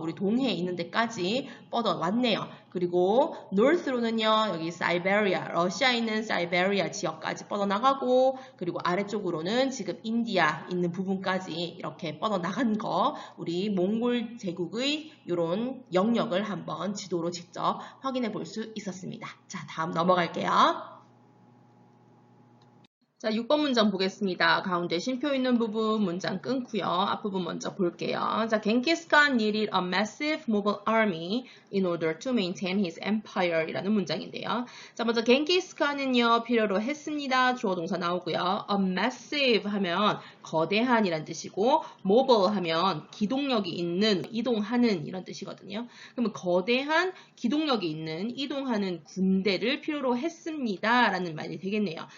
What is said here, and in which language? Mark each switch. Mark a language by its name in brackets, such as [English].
[Korean] 우리 동해에 있는 데까지 뻗어왔네요. 그리고 north로는요, 여기 사이베리아, 러시아에 있는 사이베리아 지역까지 뻗어나가고, 그리고 아래쪽으로는 지금 인디아 있는 부분까지 이렇게 뻗어나간 거, 우리 몽골 제국의 이런 영역을 한번 지도로 직접 확인해 볼 수 있었습니다. 자, 다음 넘어갈게요. 자, 6번 문장 보겠습니다. 가운데 쉼표 있는 부분 문장 끊고요. 앞부분 먼저 볼게요. [English] 자, Genghis Khan needed a massive mobile army in order to maintain his empire [Korean] 이라는 문장인데요. 자, 먼저 Genghis Khan은요, 필요로 했습니다. 주어 동사 나오고요. A massive 하면 거대한 이란 뜻이고, mobile 하면 기동력이 있는, 이동하는 이런 뜻이거든요. 그러면 거대한 기동력이 있는, 이동하는 군대를 필요로 했습니다. 라는 말이 되겠네요.